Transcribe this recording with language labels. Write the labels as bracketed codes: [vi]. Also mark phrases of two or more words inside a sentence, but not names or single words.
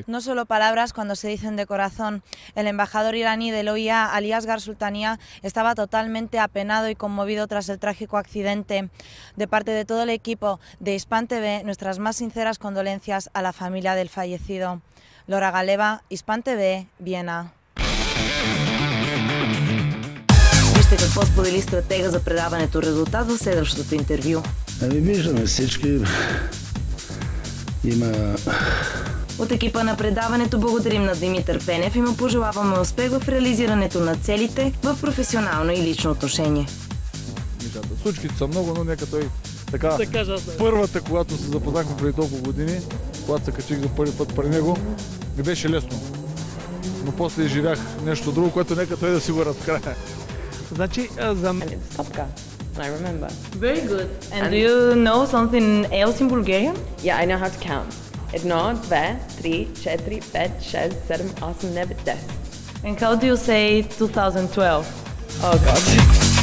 [es] No solo palabras cuando se dicen de corazón. El embajador iraní del OIA, Ali Asghar Sultania, estaba totalmente apenado y conmovido tras el trágico accidente. De parte de todo el equipo de Hispan TV, nuestras más sinceras condolencias a la familia del fallecido. Lora Galeva, Hispan TV, Viena. [bg] Вижте какво сподели стратега за предаването резултат в следващото интервю. Виждаме всички. Има... От екипа на предаването благодарим на Димитър Пенев и му пожелаваме успех в реализирането на целите в професионално и лично отношение. Случките са много, но нека той така първата, когато се запознахме преди толкова години, когато се качих за първи път при него, ми беше лесно. Но после изживях нещо друго, което нека той да си го разкрая. Значи, за... [en] I remember. Very good. And do you know something else in Bulgarian? Yeah, I know how to count. 1, 2, 3, 4, 5, 6, 7, 8, 9, 10. And how do you say 2012? Oh God.